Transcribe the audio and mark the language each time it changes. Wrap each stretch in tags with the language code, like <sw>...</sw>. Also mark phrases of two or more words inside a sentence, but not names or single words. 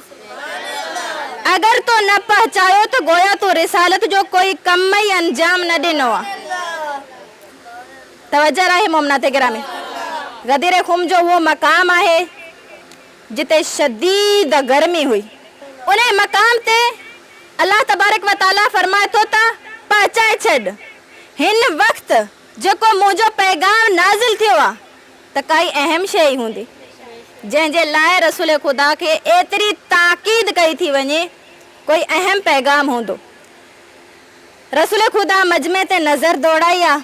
<sd>अगर तो न पहुचायो तो गोया तो रिसालत जो कोई कम ही अंजाम न ॾिनो आहे। तवज्जो रहे मोमनाते गिरामी। गदीरे ख़ुम जो वो मक़ाम आहे जिते शदीद गर्मी हुई। उन मक़ाम ते अल्लाह तबारक व तआला फरमाए थो त पहुचाए छॾ। हिन वक़्त जेको मुंहिंजो पैगाम नाज़िल थियो आहे त काई अहम शइ हूंदी जंहिंजे लाइ रसूल ख़ुदा खे एतिरी ताक़ीद कई थी वञे, कोई अहम पैगाम हूंदो। रसूल ख़ुदा मजमे ते नज़र दौड़ाई आहे।</sd>